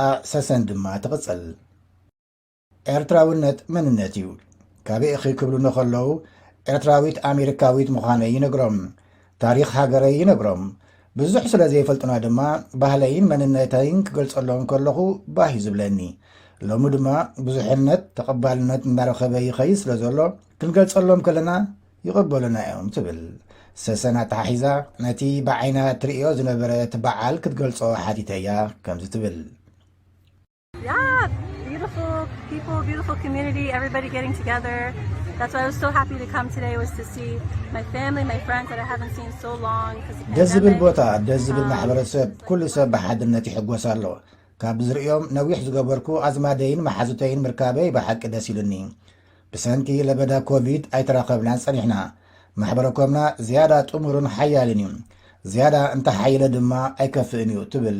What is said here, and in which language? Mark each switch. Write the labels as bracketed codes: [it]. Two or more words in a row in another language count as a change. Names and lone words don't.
[ti] ሰሰን ድማ ትቕጽል። ኤርትራውነት መንነት እዩ። ካበኢኺ ክብሉ ንኸለዉ ኤርትራዊት ኣሜሪካዊት ምዃነይ ይነግሮም፣ ታሪክ ሃገረይ ይነግሮም። ብዙሕ ስለ ዘይፈልጥና ድማ ባህለይን መንነተይን ክገልጸሎም ከለኹ ባህ ዝብለኒ። ሎሚ ድማ ብዙሕነት ተቐባልነት እናረኸበ ይኸይ ስለ ዘሎ ክንገልጸሎም ከለና ይቕበሉና እዮም ትብል። ሰሰን ኣተሓሒዛ ነቲ ብዓይና ትርእዮ ዝነበረት በዓል ክትገልጾ ሓቲተያ ከምዚ ትብል። [en] Yeah, beautiful people, beautiful community, everybody getting together. That's why I was so happy to come today, was to see my family, my friends that I haven't seen so long. [ti] ደስ ዝብል ቦታ፣ ደስ ዝብል ማሕበረሰብ፣ ኩሉ ሰብ ብሓድነት ይሕጎስ ኣሎ። ካብ ዝርእዮም ነዊሕ ዝገበርኩ ኣዝማደይን መሓዙተይን ምርካበይ ብሓቂ ደስ ኢሉኒ። ብሰንኪ ለበዳ ኮቪድ ኣይተራኸብናን ጸኒሕና። ማሕበረኮምና ዝያዳ ጥሙርን ሓያልን እዩ፣ ዝያዳ እንተሓይለ ድማ ኣይከፍእን እዩ ትብል